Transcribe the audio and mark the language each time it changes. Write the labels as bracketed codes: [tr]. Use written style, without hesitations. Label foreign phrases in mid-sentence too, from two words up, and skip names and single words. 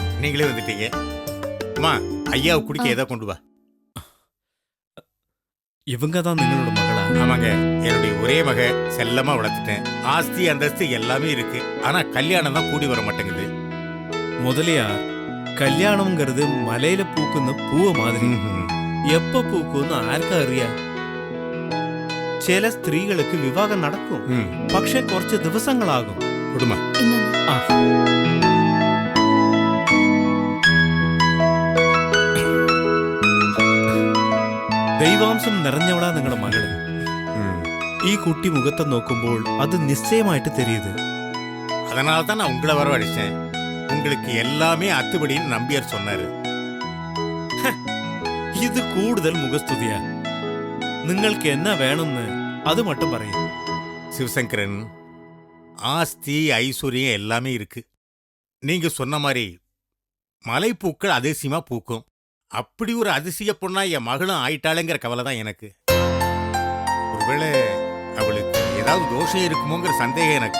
[ta] நீங்களே வந்துட்டீங்க. அம்மா, ஐயாவை குடிக்க ஏதோ கொண்டு வா. இவங்க தான் நிங்களோட மகளா? ஆமாங்க, என்னுடைய ஒரே மக. செல்லமா வளர்த்துட்டேன். ஆஸ்தி அந்தஸ்து எல்லாமே இருக்கு. ஆனா கல்யாணம் தான் கூடி வர மாட்டேங்குது. முதலியார், [ml] കല്യാണംங்கிறது മലയിലെ പൂക്കുന്ന പൂവ് മാതിരി എപ്പോ പൂക്കുന്ന് ആർക്കാ അറിയാ? ചില സ്ത്രീകൾക്ക് വിവാഹം നടക്കും, പക്ഷെ കുറച്ച് ദിവസങ്ങളാകും. കുടുംബ ദൈവാംശം നിറഞ്ഞവളാ നിങ്ങളുടെ മകള്. ഈ കുട്ടി മുഖത്തെ നോക്കുമ്പോൾ അത് നിശ്ചയമായിട്ട് தெரியுது. [ta] அதனால தான் நான் உங்களை வரவழைச்சேன். உங்களுக்கு எல்லாமே அத்துபடின்னு நம்பியார் சொன்னாரு. [ml] ഇത് കൂടുതൽ മുഖസ്തുതിയാ. നിങ്ങൾക്ക് എന്നാ വേണമെന്ന് [ta] அது மட்டும் [ml] പറയും. [ta] சிவசங்கரன், ஆஸ்தி ஐஸ்வர்யம் எல்லாமே இருக்கு. நீங்க சொன்ன மாதிரி மலைப்பூக்கள் அதிசயமா பூக்கும். அப்படி ஒரு அதிசய பொண்ணா என் மகளும் ஆயிட்டாளுங்கிற கவலை தான் எனக்கு. ஒருவேளை அவளுக்கு ஏதாவது தோஷம் இருக்குமோங்கிற சந்தேகம் எனக்கு.